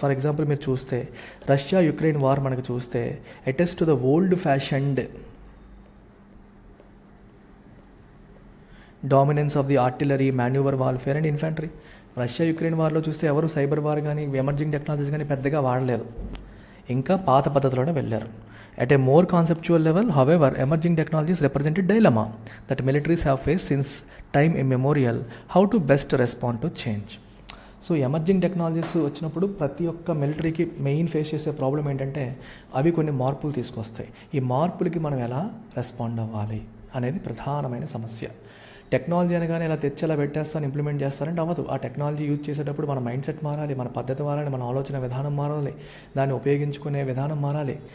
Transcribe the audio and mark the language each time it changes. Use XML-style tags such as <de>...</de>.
<en>for example</en> <te>మీరు చూస్తే</te> <en>Russia Ukraine war</en> <te>మనకు చూస్తే</te> <en>Attest to the old fashioned dominance of the artillery, manoeuvre warfare and infantry.</en> <te>Russia Ukraine వార్లో చూస్తే ఎవరు cyber war కానీ ఎమర్జింగ్ టెక్నాలజీస్ కానీ పెద్దగా వాడలేదు, ఇంకా పాత పద్ధతిలోనే వెళ్ళారు.</te> <en>At a more conceptual level, however, emerging technologies represent a dilemma that militaries have faced since time immemorial, how to best respond to change.</en> <te>So emerging technologies వచ్చినప్పుడు ప్రతి ఒక్క మిలిటరీకి మెయిన్ ఫేస్ చేసే ప్రాబ్లం ఏంటంటే అవి కొన్ని మార్పులు తీసుకొస్తాయి. ఈ మార్పులకి మనం ఎలా రెస్పాండ్ అవ్వాలి అనేది ప్రధానమైన సమస్య. టెక్నాలజీ అనగానే ఇలా తెచ్చి అలా పెట్టేస్తాను, ఇంప్లిమెంట్ చేస్తారంటే అవ్వదు. ఆ టెక్నాలజీ యూజ్ చేసేటప్పుడు మన మైండ్ సెట్ మారాలి, మన పద్ధతి మారాలి, మన ఆలోచన విధానం మారాలి, దాన్ని ఉపయోగించుకునే విధానం మారాలి.</te>